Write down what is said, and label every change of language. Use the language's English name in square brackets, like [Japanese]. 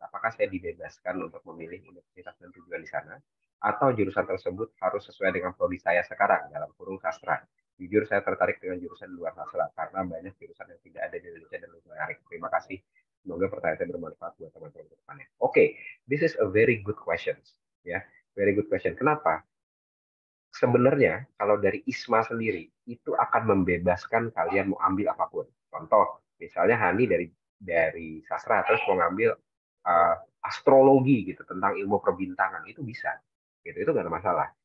[Indonesian] Apakah saya dibebaskan untuk memilih universitas dan tujuan di sana? Atau jurusan tersebut harus sesuai dengan prodi saya sekarang, dalam kurung sastra? Jujur saya tertarik dengan jurusan di luar sastra, karena banyak jurusan yang tidak ada di Indonesia dan lebih menarik. Terima kasih. Semoga pertanyaan saya bermanfaat buat teman-teman ke depannya. [English] Oke, this is a very good question. Ya, very good question. [Indonesian] Kenapa? Sebenarnya kalau dari ISMA sendiri itu akan membebaskan kalian mau ambil apapun. Contoh, misalnya Hani dari sastra terus mau ngambil astrologi gitu tentang ilmu perbintangan itu bisa, gitu itu nggak ada masalah.